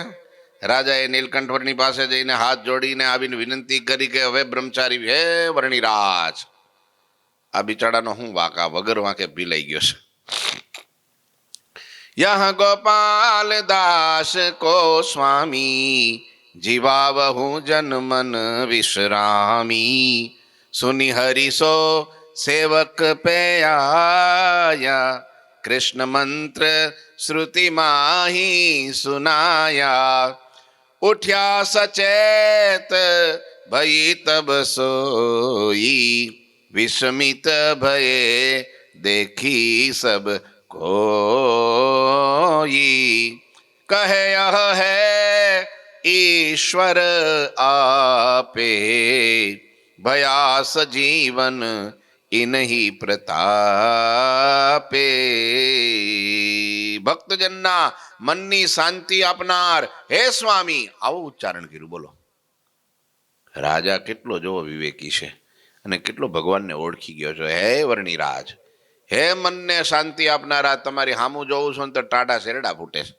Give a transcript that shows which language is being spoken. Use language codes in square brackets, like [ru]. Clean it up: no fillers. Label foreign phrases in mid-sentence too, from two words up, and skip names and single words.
[gu] રાજાએ નીલકંઠવરની પાસે જઈને હાથ જોડીને આવીને વિનંતી કરી કે હવે બ્રહ્મચારી, હે વર્ણિરાજ, આ બિચારાનો હું વાંકા વગર વાંકે પીલાઈ ગયો છે. [awa] यह गोपाल दास को स्वामी, जीवावहु जन मन विश्रामी. सुनी हरिसो सेवक पे आया, कृष्ण मंत्र श्रुति माही सुनाया. उठ्या सचेत भई तब सोई, विस्मित भये देखी सब कोई. कहे यह है ईश्वर आपे, भयास जीवन इनही प्रतापे. [gu] ભક્તજનના મનની શાંતિ આપનાર હે સ્વામી, આવું ઉચ્ચારણ કર્યું. બોલો, રાજા કેટલો જોવો વિવેકી છે અને કેટલો ભગવાનને ઓળખી ગયો છે. હે વર્ણિરાજ, હે મનને શાંતિ આપનારા, તમારી સામું જોઉં છું ને તો ટાઢા શેરડા ફૂટે છે.